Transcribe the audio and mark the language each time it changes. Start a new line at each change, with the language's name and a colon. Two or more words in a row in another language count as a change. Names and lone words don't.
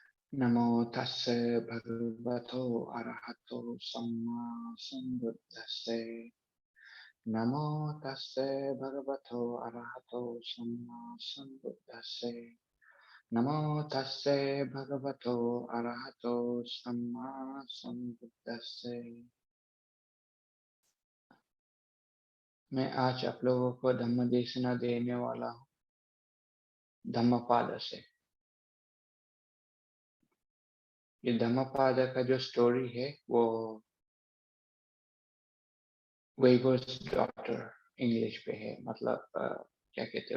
Pali: नमो तस्से भगवतो अरहतो सम्मा सम्बुद्धस्से नमो तस्से भगवतो अरहतो सम्मा सम्बुद्धस्से नमो तस्से भगवतो अरहतो सम्मा सम्बुद्धस्से।
Hindi: मैं आज आप लोगों को धम्म देशना देने वाला हूँ धम्मपाद से। ये धम्मपाद का जो स्टोरी है वो वेवर्स डॉटर इंग्लिश पे है, मतलब क्या कहते हैं